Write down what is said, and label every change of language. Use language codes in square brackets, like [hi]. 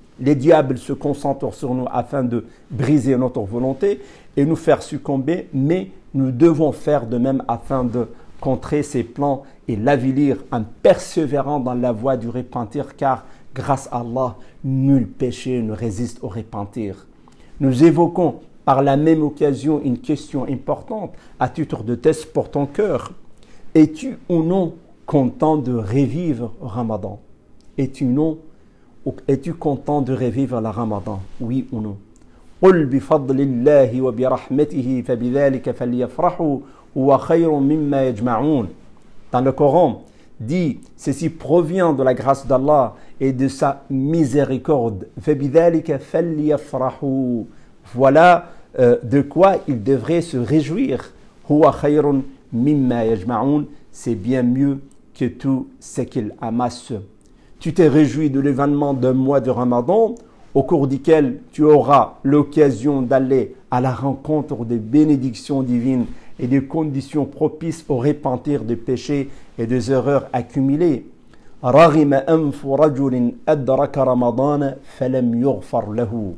[fr] Les diables se concentrent sur nous afin de briser notre volonté et nous faire succomber, mais nous devons faire de même afin de contrer ses plans et l'avilir en persévérant dans la voie du repentir, car grâce à Allah, nul péché ne résiste au repentir. Nous évoquons par la même occasion une question importante à titre de test pour ton cœur. Es-tu ou non content de revivre Ramadan? Es-tu content de revivre le Ramadan? Oui ou non? [ar] قل بفضل الله وبرحمته فبذلك فليفرحوا هو خير مما يجمعون. [fr] Dans le Coran, dit ceci provient de la grâce d'Allah et de sa miséricorde. [ar] فبذلك فليفرحوا. [fr] Voilà de quoi ils devraient se réjouir. [ar] هو خير مما يجمعون. [fr] C'est bien mieux que tout ce qu'ils amassent. Tu t'es réjoui de l'événement d'un mois de Ramadan au cours duquel tu auras l'occasion d'aller à la rencontre des bénédictions divines et des conditions propices au repentir des péchés et des erreurs accumulées. [ar] رغم أنف رجل أدرك رمضان فلم يغفر له.